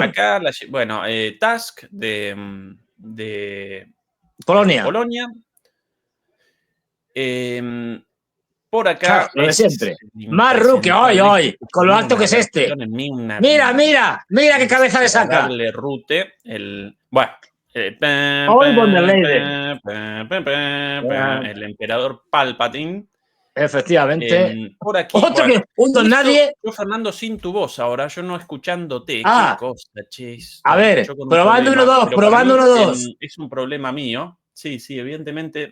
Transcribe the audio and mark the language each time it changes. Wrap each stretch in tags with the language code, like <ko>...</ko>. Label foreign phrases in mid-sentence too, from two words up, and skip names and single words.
<es>Acá, bueno, Tusk de Polonia. Por acá. Claro, lo de siempre. Mark Rutte, hoy, con lo alto que es este. Mira qué cabeza le saca. Darle Rutte, bueno. Hoy von der Leyen. El emperador Palpatine. Efectivamente. Por aquí. Otro que un don nadie. Yo, Fernando, sin tu voz ahora, yo no escuchándote. Ah, qué cosa, che. A ver, probando 1, 2, probando 1, 2. Es un problema mío. Sí, evidentemente.</es>